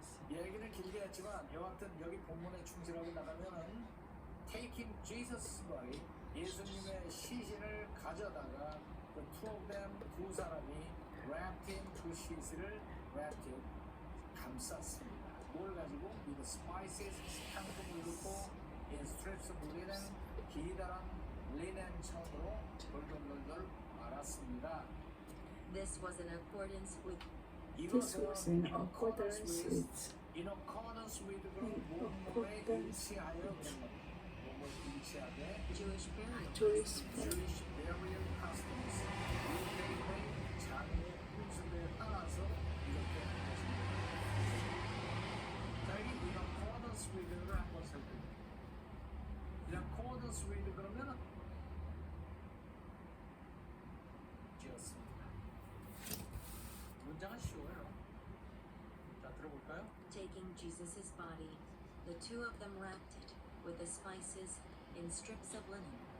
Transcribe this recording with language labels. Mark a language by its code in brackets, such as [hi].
[ko] 얘기는 길게 했지만 여하튼 여기 본문에 충실하게 나가면은 [en] taking Jesus' body, [ko] 예수님의 시신을 가져다가 그 [en] two of them, [ko] 두 사람이 [en] wrapped in [ko] 그 시신을 wrapped in 감쌌습니다. 뭘 가지고? [en] with spices, [ko] 향품을 넣고 [en] in strips of linen, [ko] 기다란 리넨 천으로 돌돌돌돌 말았습니다. [en] This was in accordance with This was in accordance with in accordance with [ko] 몸에 일치하여 몸을 일치하게 [en] Jewish burial Jewish Jewish burial customs [ko] 유대인의 장례 풍습에 따라서 이렇게 한 것입니다. 자, 여기 [en] in accordance with [ko] 를 한번 살펴볼게요. [en] in accordance with [ko] 그러면은 지었습니다. 문장은 쉬워요. 자, 들어볼까요? [en] taking Jesus' body, the two of them wrapped it with the spices in strips of linen.